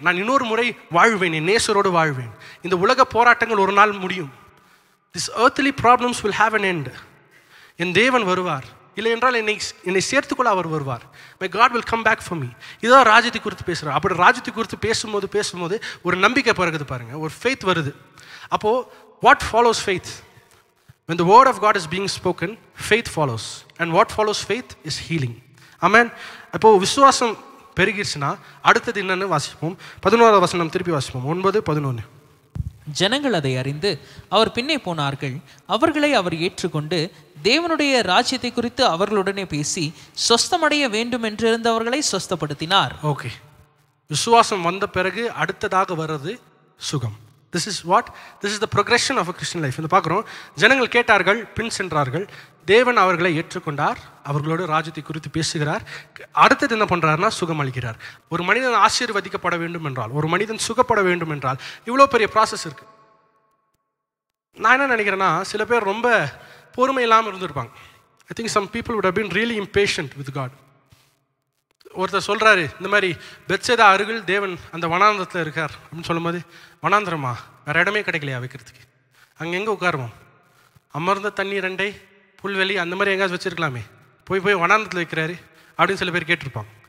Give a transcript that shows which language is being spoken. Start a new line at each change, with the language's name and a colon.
Tamil: நான் இன்னொரு முறை வாழ்வேன், என் நேசரோடு வாழ்வேன். இந்த உலக போராட்டங்கள் ஒரு நாள் முடியும்.
English: This earthly problems will have an end.
Tamil: என் தேவன் வருவார். இல்லை என்றால் என்னை சேர்த்துக்கொள்ள அவர் வருவார்.
English: My God will come back for me.
Tamil: இதுதான் ராஜ்யத்தை குறித்து பேசுகிறார். அப்படி ராஜ்யத்தை குறித்து பேசும்போது ஒரு நம்பிக்கை பிறகுது பாருங்கள், ஒரு ஃபெய்த் வருது. அப்போது
English: what follows faith? When the word of God is being spoken, faith follows. And what follows faith is healing. Amen.
Tamil: அப்போது விசுவாசம் பெருகிடுச்சுன்னா அடுத்தது என்னன்னு வாசிப்போம். 11வது வசனம் திருப்பி வாசிப்போம். 9:11. ஜனங்கள் அதை அறிந்து அவர் பின்னே போனார்கள். அவர்களை அவர் ஏற்றுக்கொண்டு தேவனுடைய ராஜ்யத்தை குறித்து அவர்களுடனே பேசி சொஸ்தமடைய வேண்டும் என்றிருந்தவர்களை சொஸ்தப்படுத்தினார். ஓகே, விசுவாசம் வந்த பிறகு அடுத்ததாக வர்றது சுகம்.
English: This is the progression of a Christian life.
Tamil: இந்த பார்க்குறோம், ஜனங்கள் கேட்டார்கள், பின் சென்றார்கள், தேவன் அவர்களை ஏற்றுக்கொண்டார், அவர்களோடு ராஜ்யத்தை குறித்து பேசுகிறார். அடுத்தது என்ன பண்ணுறாருன்னா சுகம் அளிக்கிறார். ஒரு மனிதன் ஆசீர்வதிக்கப்பட வேண்டும் என்றால், ஒரு மனிதன் சுகப்பட வேண்டும் என்றால் இவ்வளோ பெரிய ப்ராசஸ் இருக்குது. நான் என்ன நினைக்கிறேன்னா, சில பேர் ரொம்ப பொறுமை இல்லாமல் இருந்திருப்பாங்க.
English: I think some people would have been really impatient with God.
Tamil: ஒருத்தர் சொல்கிறாரு, இந்த மாதிரி பெத்சேதா அருகில் தேவன் அந்த வனாந்திரத்தில் இருக்கார் அப்படின்னு சொல்லும்போது, வனாந்திரமா வேறு இடமே கிடைக்கலையா வைக்கிறதுக்கு? அங்கே எங்கே உட்காருவோம்? அமர்ந்த தண்ணி 2 புல்வெளி அந்த மாதிரி எங்கேயாச்சும் வச்சுருக்கலாமே, போய் வனாந்திரத்தில் வைக்கிறாரு அப்படின்னு சில பேர் கேட்டிருப்பாங்க.